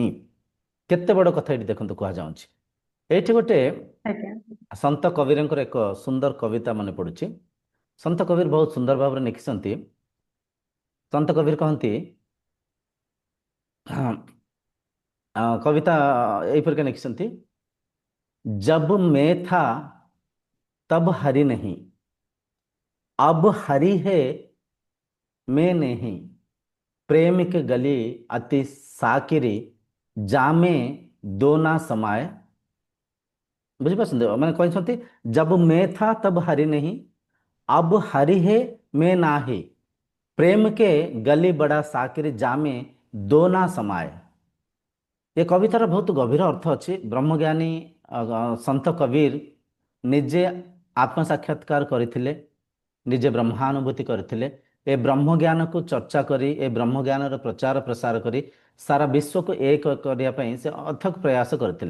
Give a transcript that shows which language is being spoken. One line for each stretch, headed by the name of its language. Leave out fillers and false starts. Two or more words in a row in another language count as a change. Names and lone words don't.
Odia: କେତେ ବଡ଼ କଥା ଏଠି ଦେଖନ୍ତୁ କୁହାଯାଉଛି। ଏଇଠି ଗୋଟେ ଆଜ୍ଞା। ସନ୍ଥ କବୀରଙ୍କର ଏକ ସୁନ୍ଦର କବିତା ମନେ ପଡ଼ୁଛି। ସନ୍ଥ କବୀର ବହୁତ ସୁନ୍ଦର ଭାବରେ ଲେଖିଛନ୍ତି। ସନ୍ଥ କବୀର କହନ୍ତି, କବିତା ଏଇପରିକା ଲେଖିଛନ୍ତି,
Hindi: जब मैं था तब हरि नहीं, अब हरि है मैं नहीं, प्रेम के गली अति साकिरी, जामे दो ना समाए।
Odia: ବୁଝିପାରୁଛନ୍ତି ମାନେ କହିଛନ୍ତି,
Hindi: जब मैं था तब हरि नहीं, अब हरि है मैं नाही, प्रेम के गली बड़ा साकिरी, जामे दो ना समाए।
Odia: ଏ କବିତାର ବହୁତ ଗଭୀର ଅର୍ଥ ଅଛି। ବ୍ରହ୍ମଜ୍ଞାନୀ ସନ୍ଥ କବୀର ନିଜେ ଆତ୍ମସାକ୍ଷାତକାର କରିଥିଲେ, ନିଜେ ବ୍ରହ୍ମାନୁଭୂତି କରିଥିଲେ। ଏ ବ୍ରହ୍ମଜ୍ଞାନକୁ ଚର୍ଚ୍ଚା କରି, ଏ ବ୍ରହ୍ମଜ୍ଞାନର ପ୍ରଚାର ପ୍ରସାର କରି ସାରା ବିଶ୍ୱକୁ ଏକ କରିବା ପାଇଁ ସେ ଅଥକ ପ୍ରୟାସ କରିଥିଲେ।